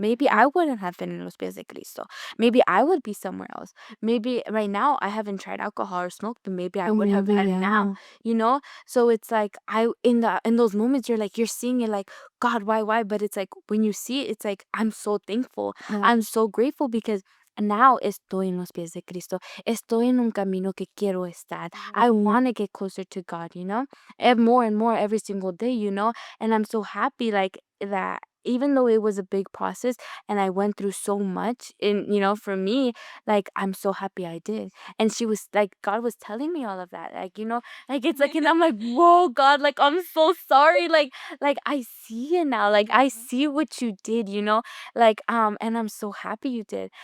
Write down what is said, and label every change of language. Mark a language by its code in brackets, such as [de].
[en] Maybe I wouldn't have been in Los Pies de Cristo. Maybe I would be somewhere else. Maybe right now I haven't tried alcohol or smoked, but maybe I would have Maybe, had now. yeah. You know. So it's like in those moments you're like you're seeing it like God, why? But it's like when you see it, it's like I'm so thankful. Yeah. I'm so grateful because now [es] estoy en los pies de Cristo. Estoy en un camino que quiero estar. [en] I want to get closer to God. You know, and more every single day. You know, and I'm so happy like that even though it was a big process and I went through so much, and for me, like, I'm so happy I did. And she was like, God was telling me all of that, like, like, it's like, and I'm like, whoa, God, like, I'm so sorry, like, I see it now, like, I see what you did, like, and I'm so happy you did.